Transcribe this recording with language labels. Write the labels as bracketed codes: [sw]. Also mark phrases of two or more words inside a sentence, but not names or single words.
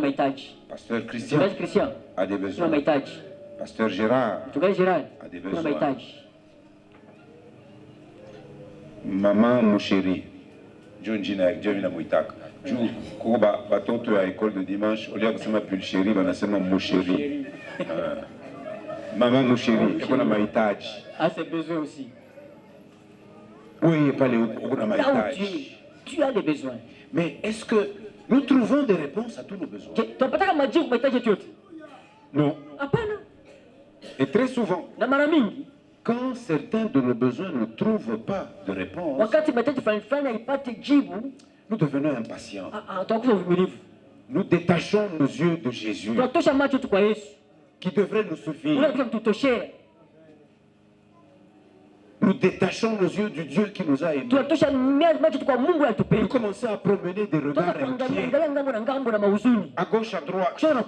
[fr] Pasteur Christian a des besoins. Pasteur Gérard a des besoins. Maman Mouchéri, John Gina Mouitaka. [sw] Juu kuba batoto ya [fr] école de dimanche au lieu [sw] kusema pulchérie banasema mouchérie. Maman mouchérie iko na mahitaji. [fr] Ah, c'est besoin aussi. Oui, [sw] pale uko na mahitaji. [fr] Tu as des besoins. Mais est-ce que nous trouvons des réponses à tous nos besoins? [sw] Tunapata majibu mahitaji yote? [fr] Non. [sw] Hapana. [fr] Et très souvent, [sw] na mara mingi [fr] quand certains de nos besoins ne trouvent pas de réponse, [sw] wakati mahitaji fulani haipati jibu, [fr] nous devenons impatients. Nous détachons nos yeux de Jésus qui devrait nous suffire. Nous détachons nos yeux du Dieu qui nous a aimés. Nous commençons à promener des regards inquiets à gauche, à droite.